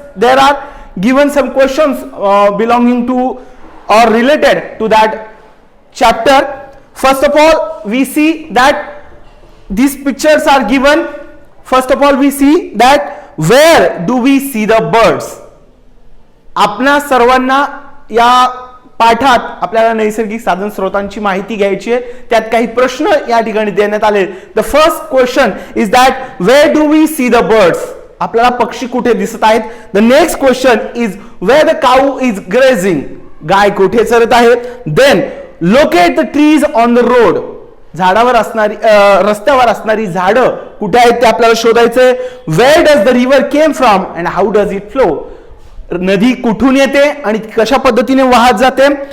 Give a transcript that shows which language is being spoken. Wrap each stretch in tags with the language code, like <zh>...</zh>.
<en>There are given some questions belonging to or related to that chapter. First of all, we see that these pictures are given. First of all, we see that where do we see the birds?</en> <mr>आपणा सर्वांना या पाठात आपल्याला नैसर्गिक साधन स्रोतांची माहिती घ्यायची आहे. त्यात काही प्रश्न या ठिकाणी देण्यात आले.</mr> <en>The first question is that where do we see the birds?</en> <mr>आपल्याला पक्षी कुठे दिसत आहेत?</mr> <en>The next question is where the cow is grazing?</en> <mr>गाय कुठे चरत आहे?</mr> <en>Then locate the trees on the road.</en> <mr>झाडावर असणारी रस्त्यावर असणारी झाडं कुठे आहेत ते आपल्याला शोधायचंय.</mr> <en>Where does the river came from and how does it flow?</en> <mr>नदी कुठून येते आणि कशा पद्धतीने वाहत जाते.</mr>